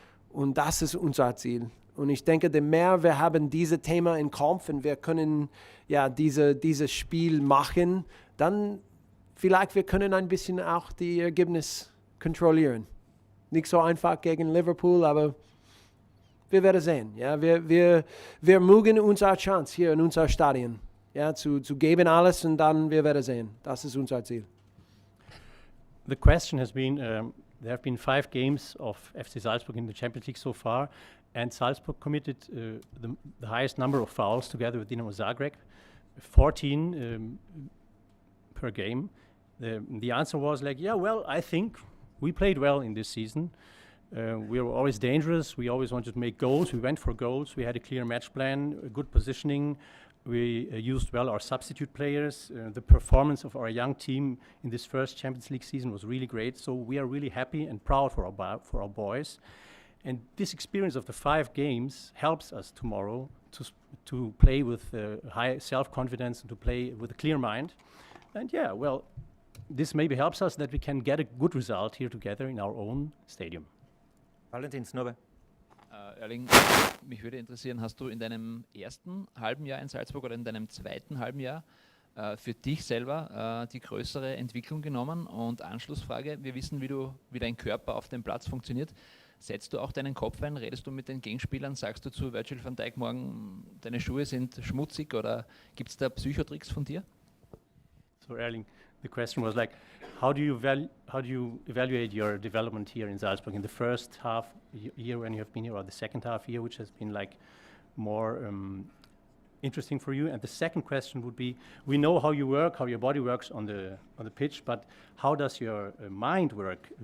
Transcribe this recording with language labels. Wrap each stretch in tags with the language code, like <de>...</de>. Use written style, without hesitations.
<de>Und das ist unser Ziel. Und ich denke, je mehr wir haben dieses Thema im Kopf und wir können ja dieses Spiel machen, dann vielleicht wir können ein bisschen auch die Ergebnisse kontrollieren. Nicht so einfach gegen Liverpool, aber wir werden sehen. Ja, wir mögen unsere Chance hier in unser Stadion. Ja, zu geben alles und dann wir werden sehen. Das ist unser Ziel.</de> <en>The question has been, there have been 5 games of FC Salzburg in the Champions League so far, and Salzburg committed the highest number of fouls together with Dinamo Zagreb, 14 per game. The answer was like, yeah, well, I think we played well in this season. We were always dangerous. We always wanted to make goals. We went for goals. We had a clear match plan, a good positioning. We used well our substitute players. The performance of our young team in this first Champions League season was really great. So we are really happy and proud for our boys. And this experience of the 5 games helps us tomorrow to play with high self-confidence and to play with a clear mind. And yeah, well, this maybe helps us that we can get a good result here together in our own stadium. Valentin Snobbe.</en> <de>Erling, mich würde interessieren, hast du in deinem ersten halben Jahr in Salzburg oder in deinem zweiten halben Jahr für dich selber die größere Entwicklung genommen? Und Anschlussfrage, wir wissen, wie dein Körper auf dem Platz funktioniert. Setzt du auch deinen Kopf ein? Redest du mit den Gegenspielern? Sagst du zu Virgil van Dijk morgen, deine Schuhe sind schmutzig? Oder gibt es da Psychotricks von dir?</de> <en>So Erling, the question was like, how do you evaluate your development here in Salzburg in the first half year when you have been here, or the second half year, which has been like more interesting for you? And the second question would be, we know how you work, how your body works on the pitch, but how does your mind work?</en>